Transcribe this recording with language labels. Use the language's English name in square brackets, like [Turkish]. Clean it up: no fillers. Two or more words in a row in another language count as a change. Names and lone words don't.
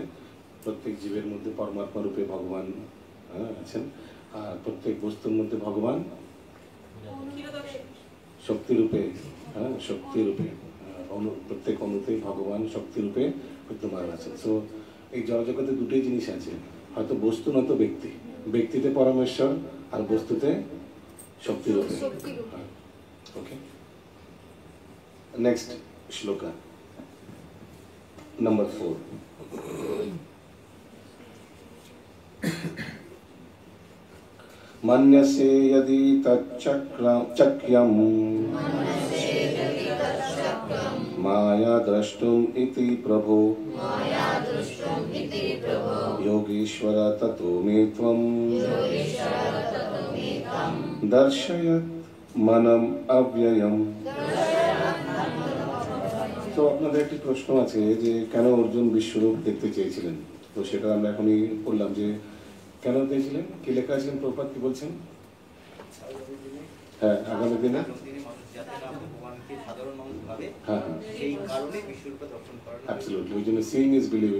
[Bangla] প্রত্যেক জীবের মধ্যে পরমাত্মা রূপে ভগবান আছেন, আর প্রত্যেক বস্তুর মধ্যে ভগবান শক্তিরূপে, শক্তিরূপে প্রত্যেক অণুতেই ভগবান শক্তিরূপে বিদ্যমান আছেন। সো এই জগতে দুটোই জিনিস আছে, হয়তো বস্তু নয়তো ব্যক্তি। ব্যক্তিতে পরমেশ্বর আর বস্তুতে শক্তিরূপে। ওকে, নেক্সট শ্লোক নম্বর 4। [Sanskrit] मन्यसे यदि तच्चक्यं माया द्रष्टुम् इति प्रभो योगीश्वर ततो मे त्वं दर्शयत् मनम अव्ययम। [Bangla] তো আপনাদের একটি প্রশ্ন আছে যে কেন অর্জুন বিশ্বরূপ দেখতে চেয়েছিলেন, তো সেটা আমরা এখনই বললাম যে কেন চেয়েছিলেন, কি লেখা আছেন প্রভুপাদ কি বলছেন? হ্যাঁ, আগামী দিনে হ্যাঁ অ্যাবসলিউটলি, ওই জন্য [English] seeing is believing.